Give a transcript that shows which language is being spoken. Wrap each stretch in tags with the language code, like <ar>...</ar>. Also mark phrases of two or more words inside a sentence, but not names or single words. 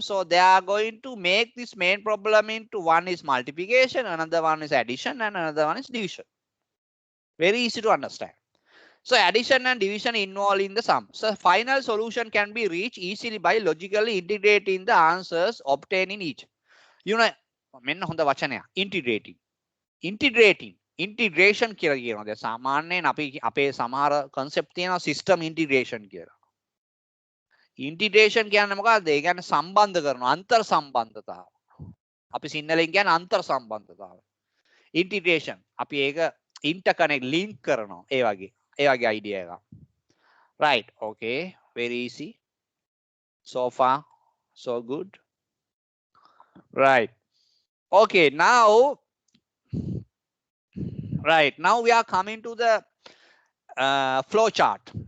<en>So they are going to make this main problem into one is multiplication, another one is addition, and another one is division. Very easy to understand. So addition and division involved in the sum. So final solution can be reached easily by logically integrating the answers obtained in each. You know,</en> <si>මෙන්න හොඳ වචනයක් integrating. Integration කියලා කියනවා. දැන් සාමාන්‍යයෙන් අපි අපේ සමහර concept තියෙනවා</si> <en>system integration</en> <si>කියලා. Integration කියන්නේ මොකක්ද? ඒ කියන්නේ සම්බන්ධ කරනවා, අන්තර් සම්බන්ධතාව. අපි සිංහලෙන් කියන්නේ අන්තර් සම්බන්ධතාව. Integration. අපි ඒක</si> <en>interconnect link</en> <si>කරනවා. ඒ වගේ idea එකක්.</si> <en>Right. Okay. Very easy. So far, so good. Right. Okay. Now, we are coming to the flow chart.</en>